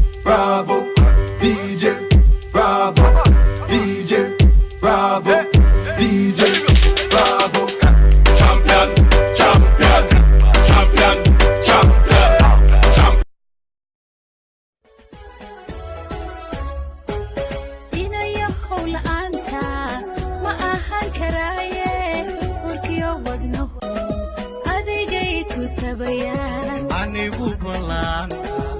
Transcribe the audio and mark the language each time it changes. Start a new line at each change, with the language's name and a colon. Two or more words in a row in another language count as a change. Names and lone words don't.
English: Bravo, DJ, Bravo, DJ, Bravo, DJ, Bravo. Champion, champion, champion, champion, champion.
Somali: Inaya hawla anta ma ahan karaye urkiyo wadno adigay ku tabayaan anigu balanta